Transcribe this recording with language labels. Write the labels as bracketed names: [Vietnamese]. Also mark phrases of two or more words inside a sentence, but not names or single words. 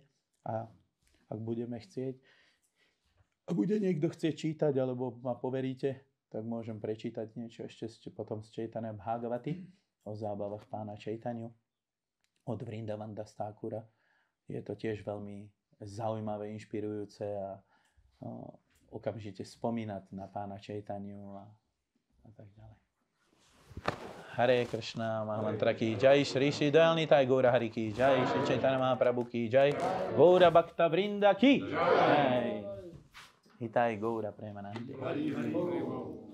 [Slovak] A ak budeme chcieť, a bude niekto chcieť čítať, alebo ma poveríte, tak môžem prečítať niečo ešte potom z Chaitanya Bhagavaty o zábavách pána Čaitanyu od Vrindavan Das Thakura. Je to tiež veľmi zaujímavé, inšpirujúce a okamžite spomínať na pána Čaitanyu a tak ďalej. [Sanskrit] Hare Krishna, Mahamantra ki jai, Shri Shri Dayal Nitai Gaura Hari ki jai, Shri Chaitanya Mahaprabhu ki jai, Gaura Bhakta Vrinda ki jai. Hitai Gaura Premanandi.